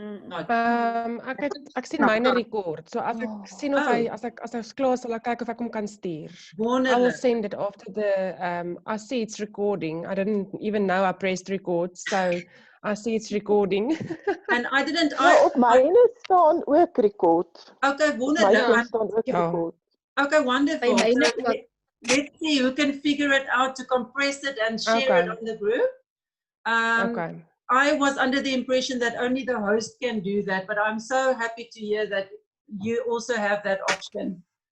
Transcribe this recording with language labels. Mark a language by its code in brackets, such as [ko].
[af] Ek sien myne record. So as ek sien of hy, as ek klaar is, sal ek kyk of ek hom kan stuur. [en] I will send it after the, I see it's recording. I didn't even know I pressed record, so I see it's recording. And I didn't, [af] op myne staan ook record. Okay, wonderlik. [en] Okay, wonderful. So, let's see who can figure it out to compress it and share it on the group. I was under the impression that only the host can do that, but I'm so happy to hear that you also have that option.